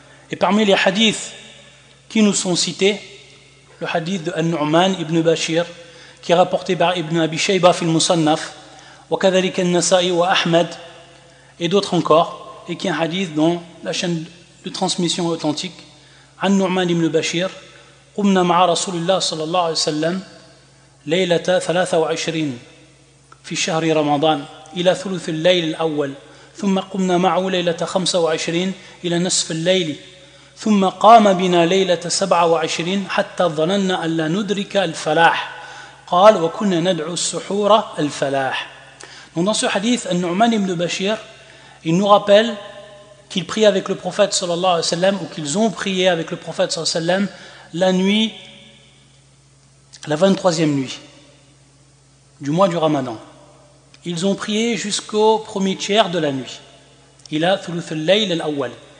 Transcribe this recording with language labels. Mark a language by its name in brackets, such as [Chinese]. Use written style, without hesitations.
[French] Et parmi les hadiths qui nous sont cités, le hadith de An-Nu'man ibn Bashir qui est rapporté par Ibn Abi Shayba [Arabic] fil Musannaf wa kadhalik [French] an-Nasa'i wa Ahmad et d'autres encore, et qui est un hadith dont la chaîne de transmission est authentique. [Arabic] An-Nu'man ibn Bashir قمنا مع رسول الله صلى الله عليه وسلم ليلة 23 في شهر رمضان إلى ثلث الليل الأول ثم قمنا معه ليلة 25 إلى نصف الليل ثم قام بنا ليلة 27 حتى ظننا أن لا ندرك الفلاح قال وكنا ندعو السحور الفلاح. [French] Donc dans ce hadith, An-Nu'man ibn Bashir, il nous rappelle qu'il prie avec le prophète [Arabic] sallallahu alayhi wa sallam, [French] ou qu'ils ont prié avec le prophète sallallahu alayhi wa sallam la nuit, la 23e nuit du mois du Ramadan. Ils ont prié jusqu'au premier tiers de la nuit. Il a [Arabic] thuluth al-layl al-awwal.